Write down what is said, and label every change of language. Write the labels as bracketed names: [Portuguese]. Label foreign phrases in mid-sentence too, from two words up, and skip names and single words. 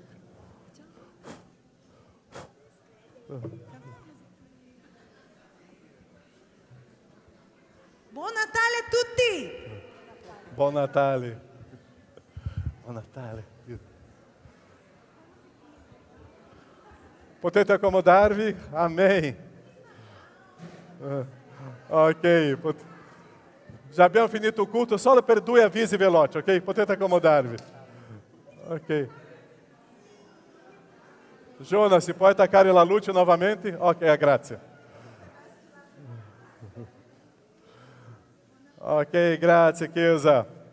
[Italian] Buon Natale a tutti! Buon Natale. Buon Natale. Potete accomodarvi? Amém. Ok. Já abbiamo finito il culto solo per 2 avvisi veloci, ok? Potete accomodarvi. Ok. Jonas, si può attaccare la luce novamente? Ok, grazie. Ok, grazie Chiesa.